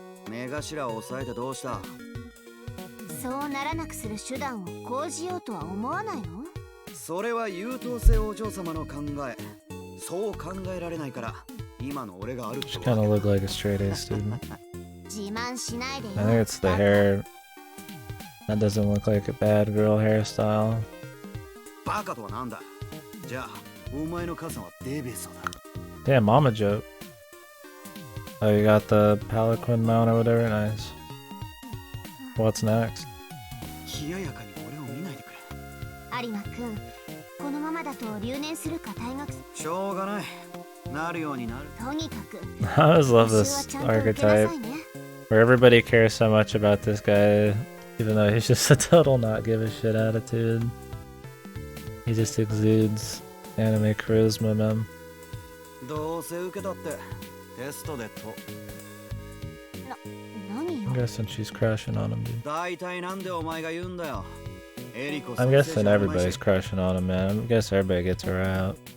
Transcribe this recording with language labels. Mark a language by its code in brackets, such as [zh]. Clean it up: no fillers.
[ja] 目頭を抑えてどうした？そうならなくする手段を講じようとは思わないの？それは優等生お嬢様の考え。そう考えられないから今の俺がある。 [en] She kind of look like a straight A student. [ja] 自慢しないでよ。 [en] I think it's the hair. That doesn't look like a bad girl hairstyle. [ja] バカとはなんだ。じゃあお前の母さんはデーベーソだ。 [en] Damn, mama joke. Oh, you got the Pelican mount or whatever? Nice. What's next? [ja] 冷ややかに俺を見ないでくれ。有馬くん、このままだと留年するか退学。しょうがない。なるようになる。とにかく。 [en] I always love this archetype where everybody cares so much about this guy, even though he's just a total not give a shit attitude. He just exudes anime charisma, man. [ja] どうせ受けたってテストでと。何よ。 [en] I'm guessing she's crushing on him, dude. [ja] 大体なんでお前が言うんだよ。 [en] I'm guessing everybody's crushing on him, man. I guess everybody gets her out.